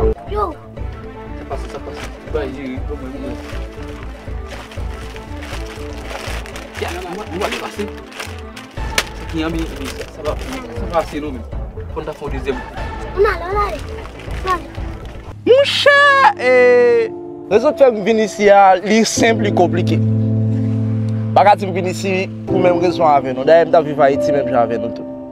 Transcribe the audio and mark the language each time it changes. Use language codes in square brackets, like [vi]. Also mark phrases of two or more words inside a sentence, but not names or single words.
[ht] Yo! Sa pase, sa pase. Ba, yi, yi, yi, yi, yi. Ya, nou, nou ale pase. Sa ki yon bi, bi, sa, sa va, sa va pase nou men. Kon ta fè yon dezyèm. On ale, on ale. On ale. Mon chè, e, rezon fè m vin isi a, li senp, li konplike. Pa ka di m vin isi pou menm rezon avè nou. Dayè, m ta viv Ayiti menm jan avè nou tou.